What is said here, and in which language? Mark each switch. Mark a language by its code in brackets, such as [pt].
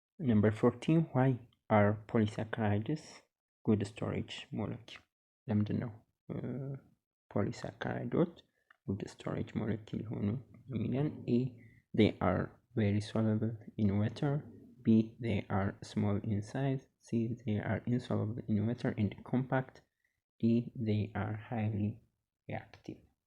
[en] Number 14 why are polysaccharides good storage molecule? [am] ለምንድን ነው ፖሊሳካራይዶች [en] good storage molecule [am] ሆኑ የሚለን? [en] A they are very soluble in water, B they are small in size, C they are insoluble in water and compact, D they are highly reactive.